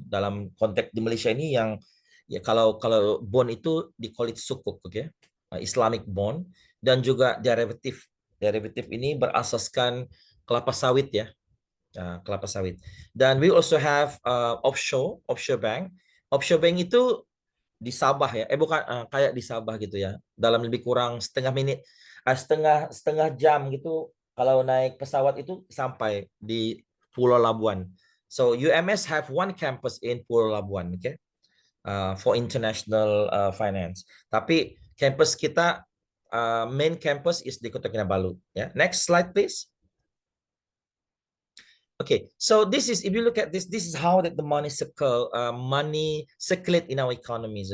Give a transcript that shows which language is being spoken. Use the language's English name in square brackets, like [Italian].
[Indonesian] Dalam konteks di Malaysia ini yang ya kalau bond itu di [English] call it [Indonesian] sukuk, oke, okay? Islamic bond, dan juga derivatif. Derivatif ini berasaskan kelapa sawit ya, kelapa sawit. [English] Dan we also have offshore bank. [Indonesian] Offshore bank itu di Sabah ya, bukan kayak di Sabah gitu ya. Dalam lebih kurang setengah jam gitu kalau naik pesawat itu sampai di Pulau Labuan. [English] So UMS have one campus in Pulau Labuan, okay, for international finance. [Indonesian] Tapi campus kita [English] main campus is [Indonesian] di Kota Kinabalu. [English] Ya, next slide please. Okay, so this is, if you look at this is how that the money circulate in our economies.